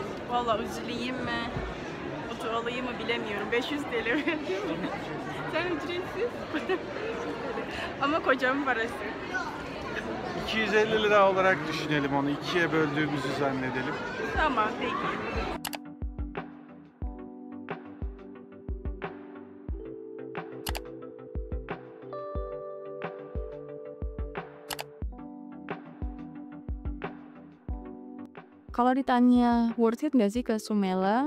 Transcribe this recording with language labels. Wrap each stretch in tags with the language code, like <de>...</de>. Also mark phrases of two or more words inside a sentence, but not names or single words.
<tr>Valla üzüleyim mi? Otur alayım mı bilemiyorum. 500 TL verdim. Sen ücretsiz. Ama kocamın parası. 250 lira olarak düşünelim onu. 2'ye böldüğümüzü zannedelim. Tamam peki.</tr> <id>Kalau ditanya</id> <en>worth it</en> <id>gak sih ke Sumela?</id>